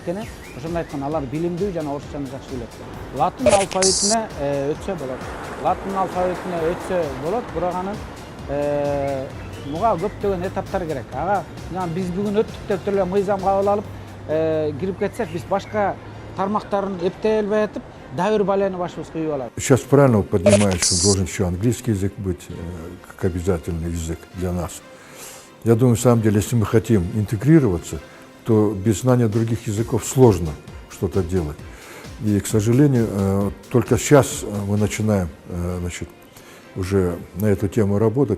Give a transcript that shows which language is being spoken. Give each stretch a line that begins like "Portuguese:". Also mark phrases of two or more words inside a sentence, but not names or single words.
Kyrgyz: Анткени ошондой айткан, алар билимдүү жана орусчаны жакшы билет. Латын алфавитине өтсө болот. Латын алфавитине өтсө болот, бирок анын буга көптөгөн этаптар керек. Ага, биз бүгүн өттүк деп эле мыйзам кабыл алып, кирип кетсек, биз башка тармактарын эптей албай атып, дабир баланы башыбыз кыйып алат.
Russian: Сейчас правильно поднимаешь, что должен еще английский язык быть как обязательный язык для нас. Я думаю, на самом деле, если мы хотим интегрироваться, то без знания других языков сложно что-то делать. И, к сожалению, только сейчас мы начинаем, уже на эту тему работать.